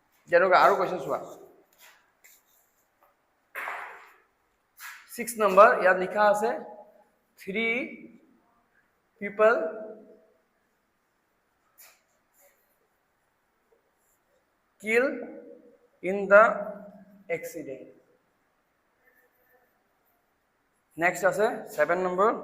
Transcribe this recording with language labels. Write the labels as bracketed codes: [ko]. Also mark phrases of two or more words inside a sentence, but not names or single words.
[as] যেনেকুৱা আৰু কুৱেশ্যন চোৱা 6 নম্বৰ ইয়াত লিখা আছে [en] 3 people killed in the accident. [as] Next আছে 7 number.